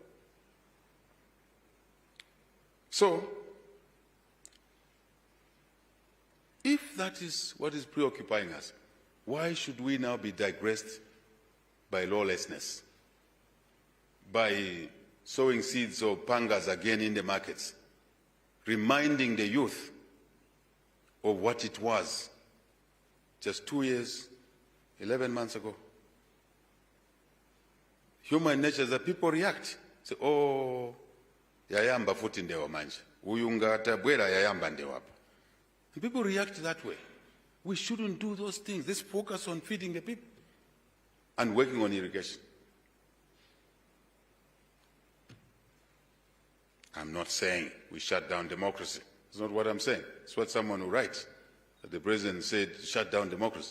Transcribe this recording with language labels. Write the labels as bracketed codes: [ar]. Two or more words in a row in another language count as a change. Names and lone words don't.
[en] So, if that is what is preoccupying us, why should we now be digressed by lawlessness, by sowing seeds of pangas again in the markets, reminding the youth of what it was just 2 years, 11 months ago? Human nature is that people react. Say, [ny] oh, yayamba futi ndewa manje. Uyunga tabwera yayamba ndewa hapa. [en] And people react that way. We shouldn't do those things. Let's focus on feeding the people and working on irrigation. I'm not saying we shut down democracy. It's not what I'm saying. It's what someone who writes. That the president said, shut down democracy.